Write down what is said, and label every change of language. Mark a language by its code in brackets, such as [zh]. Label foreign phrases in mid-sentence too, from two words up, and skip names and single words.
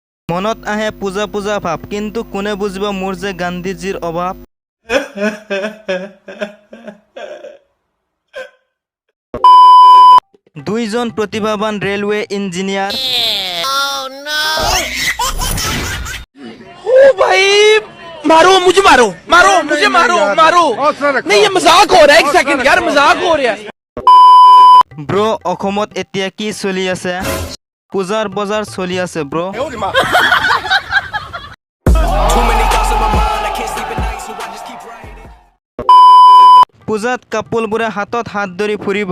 [as] মনত আহে পূজা পূজা ভাব, কিন্তু কোনে বুজিব মোৰ যে গান্ধীজীৰ অভাৱ। দুইজন প্ৰতিভাৱান [en] railway engineer. [hi] ओ भाई मारो मुझे, मारो मारो मुझे, मारो मारो। नहीं ये मजाक हो रहा है, एक सेकंड यार, मजाक हो रहा है। [as] ব্ৰ অসমত এতিয়া কি চলি আছে? পূজাৰ বজাৰ চলি আছে ব্ৰ। পূজাত কাপোলবোৰে হাতত হাত ধৰি ফুৰিব।